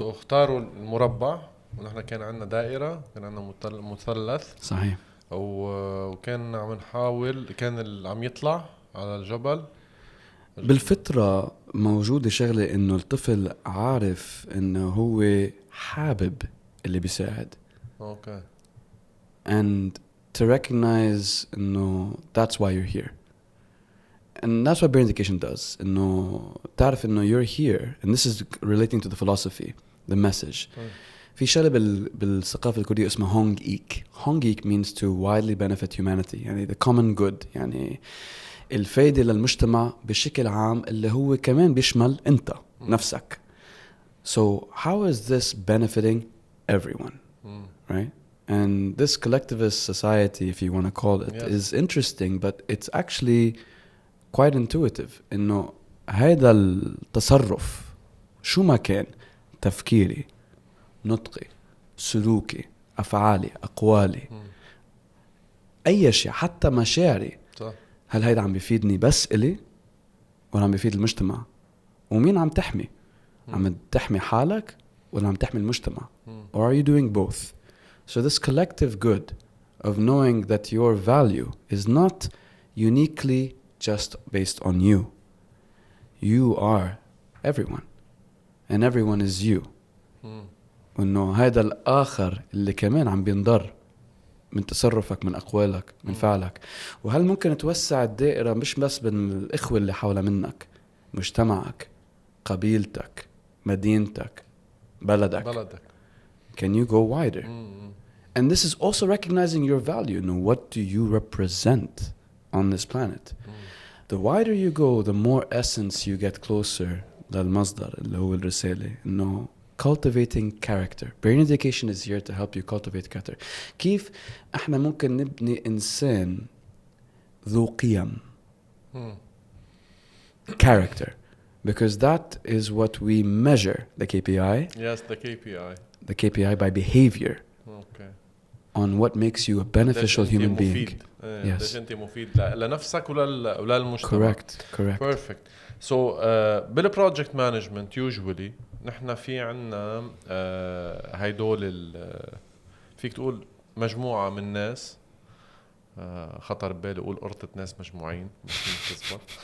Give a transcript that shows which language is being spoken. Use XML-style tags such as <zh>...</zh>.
<ar>اختاروا المربع ونحن كان عندنا دائرة, كان عندنا مثلث. صحيح. وكان عم نحاول, كان عم يطلع على الجبل. بالفطرة موجودة شغلة إنه الطفل عارف إنه هو حابب اللي بيساعد.</ar> <en>Okay. And to recognize إنه that's why you're here. And that's what brain education does.</en> <ar>إنه تعرف إنه</ar> <en>you're here. And this is relating to the philosophy, the message.</en> <ar>في شغلة بالثقافة الكردية اسمها هونج إيك.</ar> <en>Hongik means to widely benefit humanity. يعني the common good.</en> <ar>يعني الفايدة للمجتمع بشكل عام اللي هو كمان بيشمل أنت نفسك.</ar> <en>So how is this benefiting everyone? Right? And this collectivist society, if you want to call it, is interesting, but it's actually quite intuitive.</en> <ar>إنه هذا التصرف شو ما كان تفكيري، نطقي، سلوكي، أفعالي، أقوالي، أي شيء، حتى مشاعري، هل هيدا عم بيفيدني بس إلي ولا عم بيفيد المجتمع؟ ومين عم تحمي؟ عم تحمي حالك ولا عم تحمي المجتمع؟</ar> <en>Or are you doing both? So this collective good of knowing that your value is not uniquely just based on you. You are everyone. And everyone is you.</en> <ar>وإنه هذا الآخر اللي كمان عم بينضر من تصرفك، من أقوالك، من فعلك. وهل ممكن توسع الدائرة مش بس بين الإخوة اللي حول منك، مجتمعك، قبيلتك، مدينتك، بلدك.</ar> <en>Can you go wider? And this is also recognizing your value. You know, what do you represent on this planet? The wider you go, the more essence you get closer</en> <ar>للمصدر اللي هو الرسالة.</ar> <en>إنه cultivating character. Brain education is here to help you cultivate character.</en> <ar>كيف احنا ممكن نبني إنسان ذو قيم.</ar> <en>Character. Because that is what we measure, the KPI. Yes, the KPI. The KPI by behavior. Okay. On what makes you a beneficial human being. Yes.</en> <ar>ده أنت مفيد لنفسك ولا المجتمع.</ar> <en>Correct. Perfect.</en> <ar>So بال</ar> <en>project management usually</en> <ar>نحن في عنا هيدول فيك تقول مجموعة من ناس، خطر بالي أقول قرطة ناس مجموعين بس تزبط.</ar>